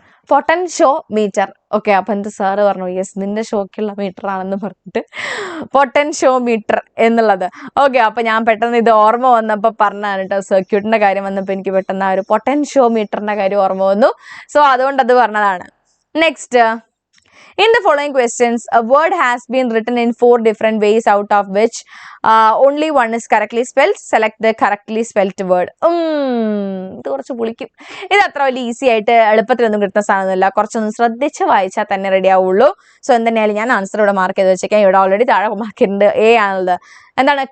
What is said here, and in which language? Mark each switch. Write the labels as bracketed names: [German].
[Malayalam] Potentiometer. Okay, അപ്പൊ എന്റെ sir പറഞ്ഞു യെസ് നിന്റെ ഷോക്കുള്ള മീറ്റർ ആണെന്ന് പറഞ്ഞിട്ട് പൊട്ടൻഷ്യോമീറ്റർ എന്നുള്ളത്. ഓക്കെ, അപ്പൊ ഞാൻ പെട്ടെന്ന് ഇത് ഓർമ്മ വന്നപ്പോ പറഞ്ഞാണ് കേട്ടോ. സർക്യൂട്ടിന്റെ കാര്യം വന്നപ്പോ എനിക്ക് പെട്ടെന്ന് ആ ഒരു പൊട്ടൻഷ്യോമീറ്ററിന്റെ കാര്യം ഓർമ്മ വന്നു. സോ അതുകൊണ്ട് അത് പറഞ്ഞതാണ്. [English] Next, in the following questions, a word has been written in 4 different ways, out of which only one is correctly spelled. Select the correctly spelled word. [Malayalam] ഇത് കുറച്ച് പുളിക്കും. ഇത് അത്ര വലിയ ഈസി ആയിട്ട് എളുപ്പത്തിലൊന്നും കിട്ടുന്ന സാധനമൊന്നുമില്ല. കുറച്ചൊന്നും ശ്രദ്ധിച്ച് വായിച്ചാൽ തന്നെ റെഡി ആവുള്ളൂ. സോ എന്തെന്നാലും ഞാൻ ആൻസർ ഇവിടെ മാർക്ക് ചെയ്ത് വെച്ചേക്കാം. ഇവിടെ ഓൾറെഡി താഴെ മാർക്ക് ചെയ്തിട്ടുണ്ട്. A ആണുള്ളത്. എന്താണ്?